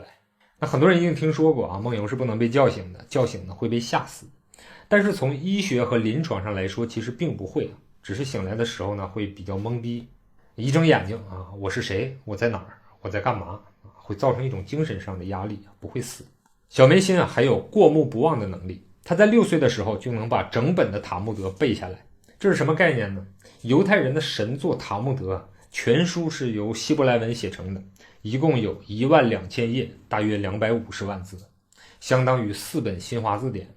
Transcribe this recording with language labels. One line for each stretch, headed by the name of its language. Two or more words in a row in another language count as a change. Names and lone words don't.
Chinese: 那很多人一定聽說過啊，夢遊是不能被叫醒的，叫醒呢會被嚇死。但是從醫學和臨床上來說，其實並不會啊，只是醒來的時候呢會比較懵逼，一睜眼睛啊，我是誰？我在哪兒？我在幹嘛？會造成一種精神上的壓力，不會死。小梅辛啊還有过目不忘的能力，他在6歲的時候就能把整本的塔木德背下來。這是什麼概念呢？猶太人的神作塔木德全書是由希伯來文寫成的，一共有12000頁，大約250萬字，相當於4本新華字典。